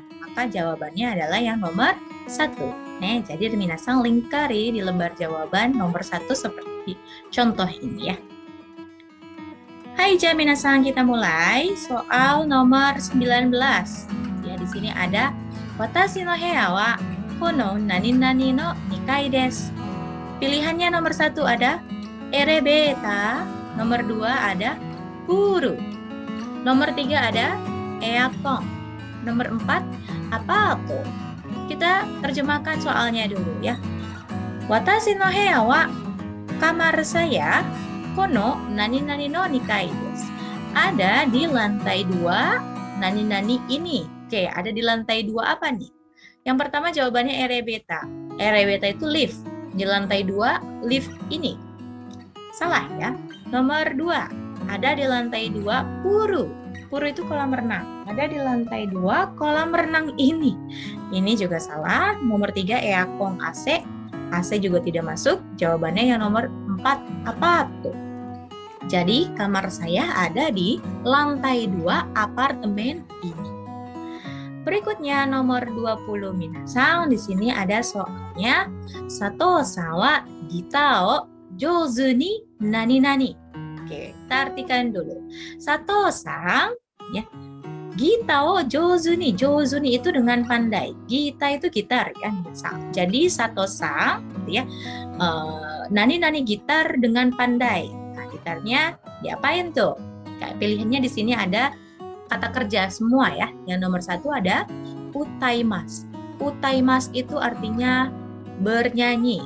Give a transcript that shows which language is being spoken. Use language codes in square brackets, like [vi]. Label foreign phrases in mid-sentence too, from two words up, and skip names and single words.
[id] Maka jawabannya adalah yang nomor 1. Nah, jadi minasang lingkari di lembar jawaban nomor 1 seperti contoh ini ya. Hai minasang, kita mulai soal nomor 19. Ya, di sini ada [ja] watashi no heya wa kono nani-nani no 2 kai desu. [id] Pilihannya nomor 1 ada elevator, nomor 2 ada puru, nomor 3 ada aircon, nomor 4 apato. Kita terjemahkan soalnya dulu ya. [ja] Watashi no heya wa, [id] kamar saya, [ja] kono nani-nani no 2 kai desu. [id] Ada di lantai 2 nani-nani ini. Oke, ada di lantai 2 apa nih? Yang pertama jawabannya elevator. Elevator itu lift. Di lantai 2 lift ini. Salah ya. Nomor 2, ada di lantai 2 puru. Puru itu kolam renang. Ada di lantai 2 kolam renang ini. Ini juga salah. Nomor 3 aircon AC. AC juga tidak masuk. Jawabannya yang nomor 4 apa tuh? Jadi kamar saya ada di lantai 2 apartemen ini. Berikutnya nomor 20 minasang. Di sini ada soalnya [ja] Sato-san wa gita o jouzu ni nani-nani. [id] Oke, kita artikan dulu. Sato-san ya. [ja] Gita o jouzu ni. Jouzu ni [id] itu dengan pandai. Gita itu gitar ya, misal. Jadi Sato-san gitu ya. Nani-nani gitar dengan pandai. Nah, gitarnya diapain tuh? Kayak pilihannya di sini ada kata kerja semua ya. Yang nomor 1 ada utaimasu. Utaimasu itu artinya bernyanyi.